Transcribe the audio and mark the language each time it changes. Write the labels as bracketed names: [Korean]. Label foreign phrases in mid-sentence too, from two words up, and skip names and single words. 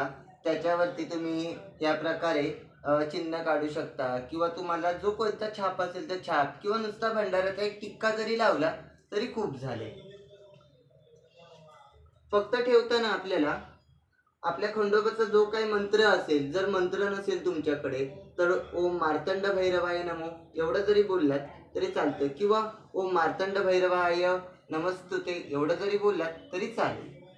[Marathi] त्याच्यावरती तुम्ही या प्रकारे चिन्ह काढू शकता किंवा तुम्हाला जो कोणता छाप असेल तर छाप किंवा नुसता भंडाऱ्याचा एक टिक्का जरी लावला तरी खूप झाले। फक्त ठेवताना आपल्याला आपल्या खंडोबाचा जो काही मंत्र असेल, जर मंत्र नसेल तुमच्याकडे तर [Sanskrit] ओम मार्तंड भैरवाय नमो [Marathi] एवढं जरी बोललात तरी चालतं किंवा [Sanskrit] ओम मार्तंड भैरवाय नमस्तुते [Marathi] एवढं जरी बोललात तरी चालेल।